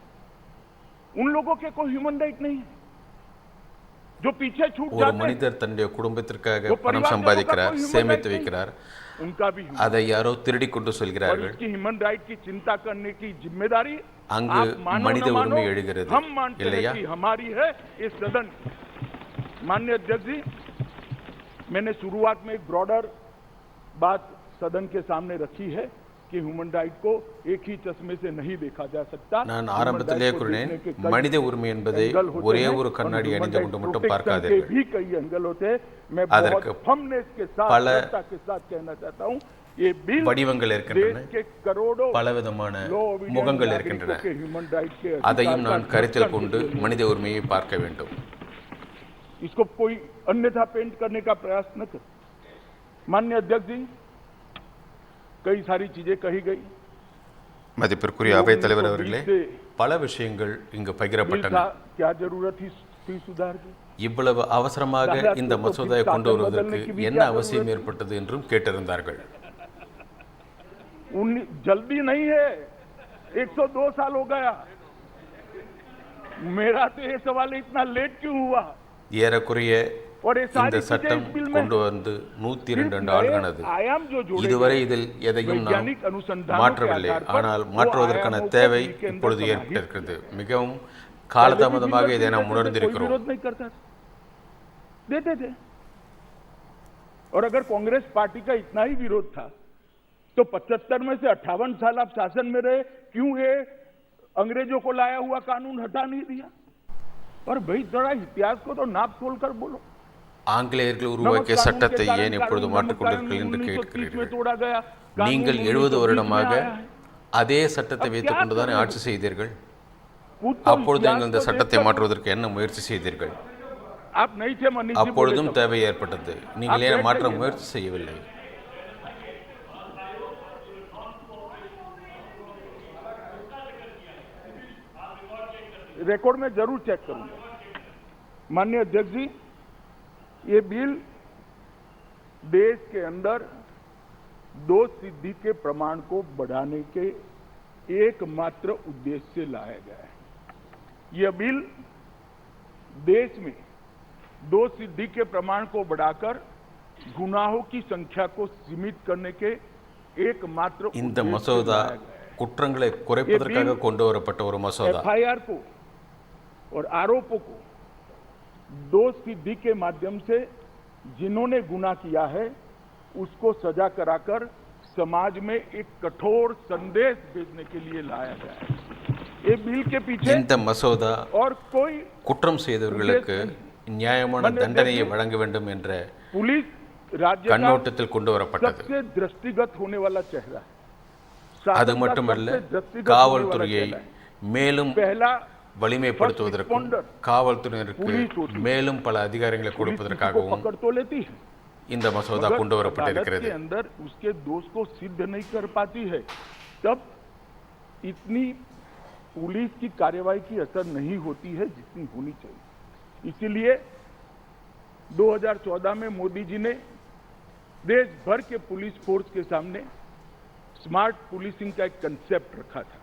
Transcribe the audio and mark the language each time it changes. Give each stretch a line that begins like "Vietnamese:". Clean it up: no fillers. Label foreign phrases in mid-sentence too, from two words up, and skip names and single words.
Hindi: उन लोगों के कोई
English: human right
Hindi: नहीं है. जो पीछे छूट
Tamil: ஒரு மனிதர் தன்னுடைய குடும்பத்திற்காக பணம் சம்பாதிக்கிறார், சேமித்து வைக்கிறார், அதை யாரோ திருடி கொண்டு செல்கிறார்கள்.
English: human right
Hindi: की चिंता करने की जिम्मेदारी
Tamil: அங்கு மனித உரிமை எழுகிறது இல்லையா?
Hindi: हमारी है इस सदन. माननीय अध्यक्ष जी, मैंने शुरुआत में एक ब्रॉडर बात सदन के सामने रखी है कि
English: human right
Hindi: को एक ही चश्मे से नहीं देखा जा सकता.
Tamil: நான் ஆரம்பத்திலே கூறினேன், மனித உரிமை என்பதை ஒரே ஒரு கண்ணாடி அணிந்து கொண்டு மட்டும் பார்க்காதீர்கள்.
Hindi: भी कई एंगल होते हैं. मैं बहुत फर्मनेस के साथ कहना चाहता हूं, ये बिल
Tamil: வடிவங்கள் இருக்கின்றன, பலவிதமான முகங்கள் இருக்கின்றன. அதையும் நான் கருத்தில் கொண்டு மனித உரிமையை பார்க்க வேண்டும்.
Hindi: इसको कोई अन्यथा पेंट करने का प्रयास न कर. माननीय अध्यक्ष जी, कई सारी चीजें कही गई.
Tamil: மதிப்பிற்குரிய அவைத் தலைவர் அவர்களே, பல விஷயங்கள் இங்கு பகிரப்பட்டன.
Hindi: क्या जरूरत थी सुधार की?
Tamil: இவ்வளவு அவசரமாக இந்த மசோதாவை கொண்டு வருவதற்கு என்ன அவசியம் ஏற்பட்டது என்றும் கேட்டிருந்தார்கள்.
Hindi: जल्दी नहीं है, 102 साल हो गया. मेरा तो ये सवाल इतना लेट क्यों हुआ?
Tamil: ஏறக்குறைய இந்த சட்டம் கொண்டு வந்து 102 ஆண்டுகளது. இதுவரை இதில் எதையும் நாம் மாற்றவில்லை. ஆனால் மாற்றுவதற்கான தேவை இப்பொழுது ஏற்பட்டிருக்கிறது. மிகவும் காலதாமதமாக இதை நாம் உணர்ந்திருக்கிறோம்.
Hindi: देते थे. और अगर कांग्रेस पार्टी का इतना ही विरोध था तो 75 में से 58 साल आप शासन में रहे, क्यों ये अंग्रेजों को लाया हुआ कानून हटा नहीं दिया? और भाई थोड़ा इतिहास को तो नाप तोल कर बोलो.
Tamil: ஆங்கிலேயர்கள் உருவாக்கிய சட்டத்தை ஏன் எப்பொழுது மாற்றிக்கொண்டிருக்கிறீர்கள் என்று கேட்கிறீர்கள். நீங்கள் 70 வருடமாக அதே சட்டத்தை வைத்துக் கொண்டுதான் ஆட்சி செய்தீர்கள். அப்பொழுது நீங்கள் இந்த சட்டத்தை மாற்றுவதற்கு என்ன முயற்சி செய்தீர்கள்?
Hindi: आप नहीं थे मनीष जी,
Tamil: அப்பொழுதும் தேவை ஏற்பட்டது. நீங்கள் ஏன் மாற்ற முயற்சி செய்யவில்லை?
Hindi: रिकॉर्ड में जरूर चेक करूंगा। माननीय अध्यक्ष जी, ये बिल देश के अंदर दोष सिद्धि के प्रमाण को बढ़ाने के एकमात्र उद्देश्य से लाया गया है। यह बिल देश में दोष सिद्धि के प्रमाण को बढ़ाकर गुनाहों की संख्या को सीमित करने के एकमात्र
Tamil: இந்த மசோதா குற்றங்களை குறைப்பதற்காக கொண்டு வரப்பட்ட ஒரு மசோதா.
Hindi: एफआईआर को और आरोपों को दोष सिद्धि के माध्यम से जिन्होंने गुनाह किया है उसको सजा कराकर समाज में एक कठोर संदेश भेजने के लिए लाया गया है। ये बिल के पीछे
Tamil: இந்த மசோதா
Hindi: और कोई
Tamil: குற்றம் செய்தவர்களுக்கு நியாயமான தண்டனையை வழங்க வேண்டும் என்ற
Hindi: पुलिस राज्य
Tamil: கண்ணோட்டத்தில் கொண்டு வரப்பட்டது.
Hindi: सबसे दृष्टिगत होने वाला चेहरा है।
Tamil: அது மட்டுமல்ல, காவல்துறையை மேலும் வலிமைப்படுத்துவதற்கும் காவல்துறையினருக்கு மேலும் பல அதிகாரங்களை கொடுப்பதற்காகவும் இந்த மசோதா கொண்டு வரப்பட்டிருக்கிறது.
Hindi: अंदर उसके दोष को सिद्ध नहीं कर पाती है तब इतनी पुलिस की कार्रवाई की असर नहीं होती है जितनी होनी चाहिए। इसीलिए 2014 में मोदी जी ने देश भर के
English: police force
Hindi: के सामने
English: smart policing
Hindi: का एक कंसेप्ट रखा था।